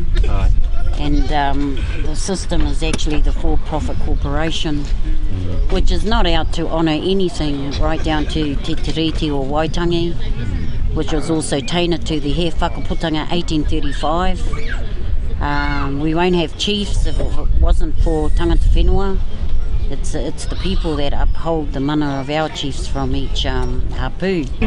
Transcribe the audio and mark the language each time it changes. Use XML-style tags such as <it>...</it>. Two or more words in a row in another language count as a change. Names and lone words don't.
<en>And the system is actually the for-profit corporation, which is not out to honour anything right down to Te Tiriti or Waitangi, which was also tainted to the He Wakaputanga 1835. We won't have chiefs if it wasn't for</en> <mi>tangata whenua.</mi> <en>It's the people that uphold the mana of our chiefs from each hapu.</en>